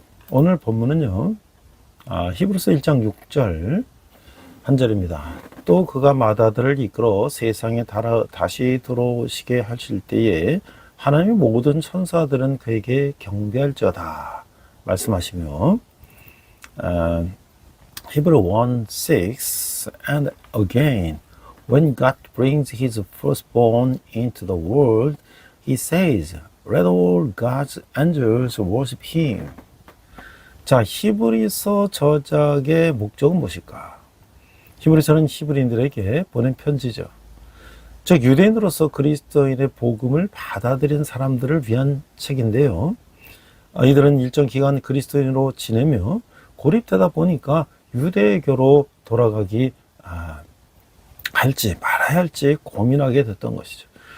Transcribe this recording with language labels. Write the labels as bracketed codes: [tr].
[ko] 오늘 본문은요, 히브리서 1장 6절 한 절입니다. 또 그가 마다들을 이끌어 세상에 다시 들어오시게 하실 때에 하나님의 모든 천사들은 그에게 경배할지어다 말씀하시며, [en] Hebrew 1:6 and again, when God brings his firstborn into the world, he says, let all God's angels worship him. [ko] 자, 히브리서 저작의 목적은 무엇일까? 히브리서는 히브리인들에게 보낸 편지죠. 즉 유대인으로서 그리스도인의 복음을 받아들인 사람들을 위한 책인데요. 이들은 일정 기간 그리스도인으로 지내며 고립되다 보니까 유대교로 돌아가기 할지 말아야 할지 고민하게 됐던 것이죠.